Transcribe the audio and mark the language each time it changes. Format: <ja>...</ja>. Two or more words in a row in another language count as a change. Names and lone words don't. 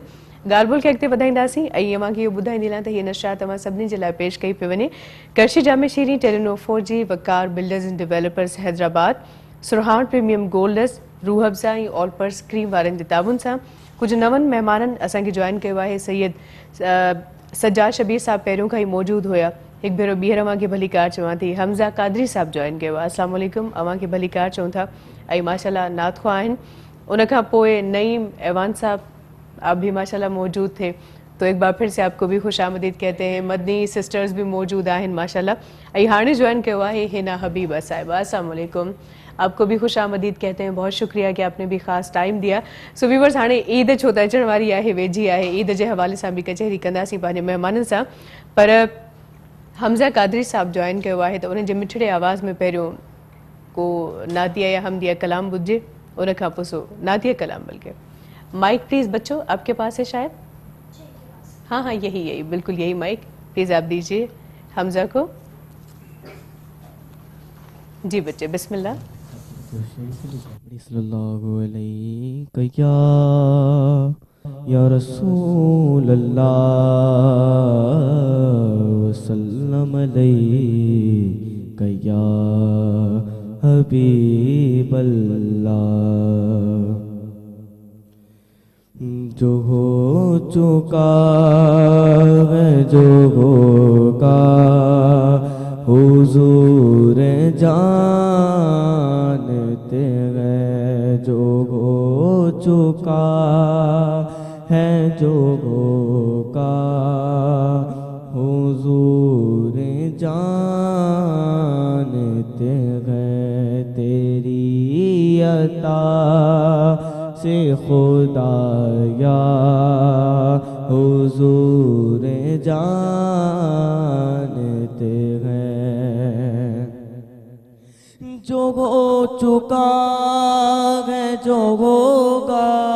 <sd>ॻाल्हि ॿोल खे अॻिते वधाईंदासीं ऐं अव्हांखे इहो ॿुधाईंदी हलां त हीअ नशियात तव्हां सभिनी जे लाइ पेश कई पई वञे करशी जामे शीरी टेलीनो 4G वकार बिल्डर्स एंड डेवलपर्स हैदराबाद सुरहान प्रीमियम गोल्डस रूह अफ़ज़ा ऐं ऑलपर्स क्रीम वारनि जे ताबुन सां कुझु नवनि महिमाननि असांखे जॉइन कयो आहे। सैयद सज्जाद शबीर साहब पहिरियों खां ई मौजूदु हुया। हिकु भेरो ॿीहर अव्हांखे भली कार चवां थी। हमज़ा कादरी साहब जॉइन कयो आहे।</sd> <ar>السلام علیکم,</ar> <sd>अव्हांखे भली कार चऊं था। ऐं माशाल्लाह नातख़्वा आहिनि। उनखां पोइ</sd> <ur>نعیم ایوان صاحب آپ بھی ماشاءاللہ موجود تھے، تو ایک بار پھر سے آپ کو بھی خوش آمدید کہتے ہیں. مدنی سسٹرز بھی موجود ہیں ماشاءاللہ.</ur> <sd>ऐं हाणे जॉइन</sd> <ur>کیا ہے</ur> <sd>हिना हबीबा साहिबा।</sd> <ar>السلام علیکم,</ar> <ur>آپ کو بھی خوش آمدید کہتے ہیں۔ بہت شکریہ کہ آپ نے بھی خاص ٹائم دیا.</ur> <en>so viewers</en> <sd>हाणे ईद छो त अचण वारी आहे, वेझी आहे। ईद जे हवाले सां बि कचहरी कंदासीं पंहिंजे महिमाननि सां। पर हमज़ा कादरी साहब</sd> <ur>جوائن کیا ہے تو</ur> <sd>उन जे मिठड़े आवाज़ में पहिरियों को नातिया या हमदिया कलाम ॿुधिजे, उन खां पोइ सो नातिया कलाम बल्कि।</sd> <en>mike please</en> <ur>بچوں آپ کے پاس ہے شاید؟ ہاں ہاں یہی بالکل یہی</ur> <en>mike please</en> <ur>آپ دیجیے حمزہ کو. جی بچے بسم اللہ.</ur> <ar>صلى الله عليه يا رسول الله وسلم عليه يا حبيب الله.</ar> <ur>جو ہو چکا ہے جو ہوگا حضور جانتے ہیں. جو ہو چکا ہے جو ہوگا حضور جانتے ہیں. عطا سے خدایا حضور جانتے ہیں جو ہو چکا ہے جو ہوگا</ur>